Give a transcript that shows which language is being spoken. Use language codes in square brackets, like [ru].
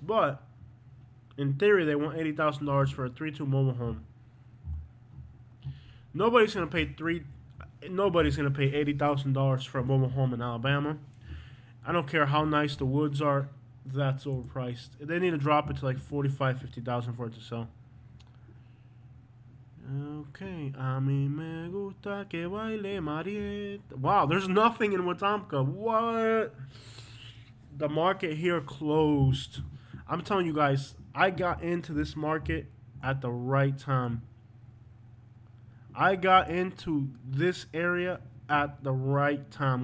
[en] But in theory, they want $80,000 for a 3-2 mobile home. Nobody's gonna pay $80,000 for a mobile home in Alabama. I don't care how nice the woods are. That's overpriced. They need to drop it to like $45,000-$50,000 for it to sell. [es] Okay, a mí me gusta que baile Marieta. [en] Wow, there's nothing in Wetumpka. What? The market here closed. I'm telling you guys, I got into this market at the right time. I got into this area at the right time.